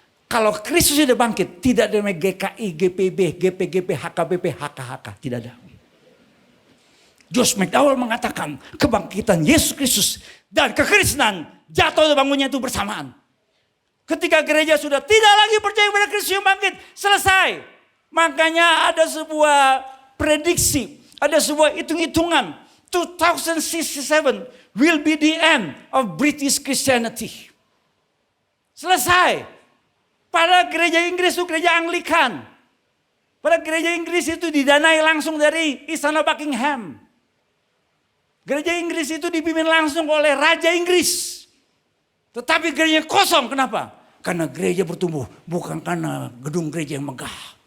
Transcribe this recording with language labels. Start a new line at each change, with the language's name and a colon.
Indonesian: Kalau Kristus tidak bangkit, tidak ada yang namanya GKI, GPB, GPGP, HKBP, HKHK. Tidak ada. Josh McDowell mengatakan kebangkitan Yesus Kristus dan kekristenan jatuh dan bangunnya itu bersamaan. Ketika gereja sudah tidak lagi percaya pada Kristus yang bangkit, selesai. Makanya ada sebuah prediksi, ada sebuah hitung-hitungan.
English: 2067 will be the end of British Christianity.
Indonesian: Selesai. Pada gereja Inggris itu gereja Anglikan. Pada gereja Inggris itu didanai langsung dari Istana Buckingham. Gereja Inggris itu dipimpin langsung oleh Raja Inggris. Tetapi gereja kosong, kenapa? Karena gereja bertumbuh, bukan karena gedung gereja yang megah.